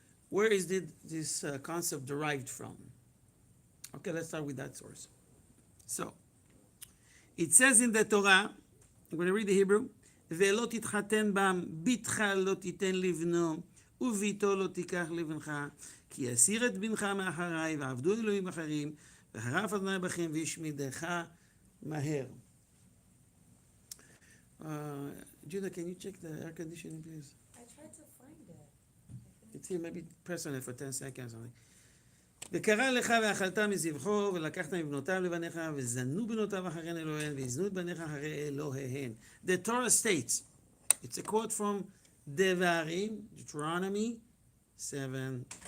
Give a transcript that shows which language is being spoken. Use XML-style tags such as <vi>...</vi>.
<en>Where is this concept derived from? Okay, let's start with that source. So it says in the Torah, I'm going to read the Hebrew.</en> <he>ולא תתחתן בם, בתך לא תיתן לבנו, וביתו לא תיקח לבנך, כי יסיר את בנך מאחריי, ועבדו אלוהים אחרים, וחרף אדוני בכם, וישמידך מהר.</he> <en>Judah, can you check the air conditioning, please? I tried to find it. It's here, maybe press on it for 10 seconds. Something.</en> <he>וקרא לך ואכלת מזבחו, ולקחת מבנותיו לבניך, וזנו בנותיו אחריהן אלוהיהן, ויזנו את בניך אחרי אלוהיהן.</he> <en>The Torah states, it's a quote from Devarim, Deuteronomy 7.</en>